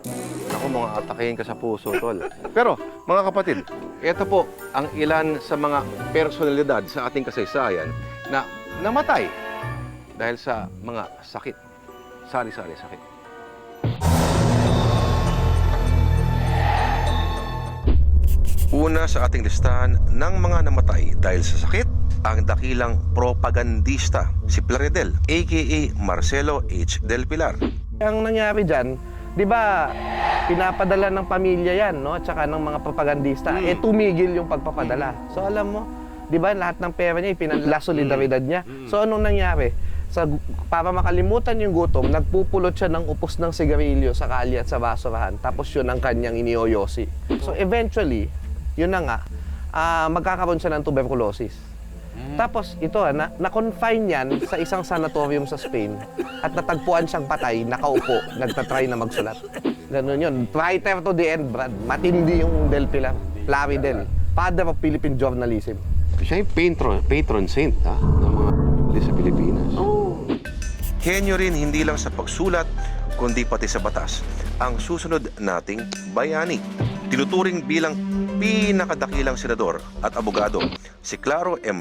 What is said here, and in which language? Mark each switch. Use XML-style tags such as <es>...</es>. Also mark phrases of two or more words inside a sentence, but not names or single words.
<tl>Ako, mga atakehin ka sa puso, tol. Pero, mga kapatid, ito po ang ilan sa mga personalidad sa ating kasaysayan na namatay dahil sa mga sakit. Sari-sari sakit. Una sa ating listahan ng mga namatay dahil sa sakit, ang dakilang propagandista, si Plaridel, a.k.a. Marcelo H. Del Pilar. Ang nangyari dyan, di ba, pinapadala ng pamilya yan, no? At saka ng mga propagandista, tumigil yung pagpapadala. So alam mo, di ba, lahat ng pera niya, ipinala solidaridad niya. So anong nangyari? Para makalimutan yung gutom, nagpupulot siya ng upos ng sigarilyo sa kalye at sa basurahan. Tapos yun ang kanyang iniyoyosi.</tl> <en>So eventually,</en> <tl>yun na nga, magkakaroon siya ng tuberculosis. Tapos ito, na-confine yan sa isang sanatorium sa Spain at natagpuan siyang patay, nakaupo, nagtatry na magsulat. Ganun yun.</tl> <en>Writer to the end,</en> <tl>Brad. Matindi yung Del Pilar. Plaridel.</tl> <en>Father of Philippine journalism.</en> <tl>Siya yung patron saint ng mga sa Pilipinas. Henyo rin hindi lang sa pagsulat, kundi pati sa batas. Ang susunod nating bayani. Tinuturing bilang pinakadakilang senador at abogado, si Claro M.</tl>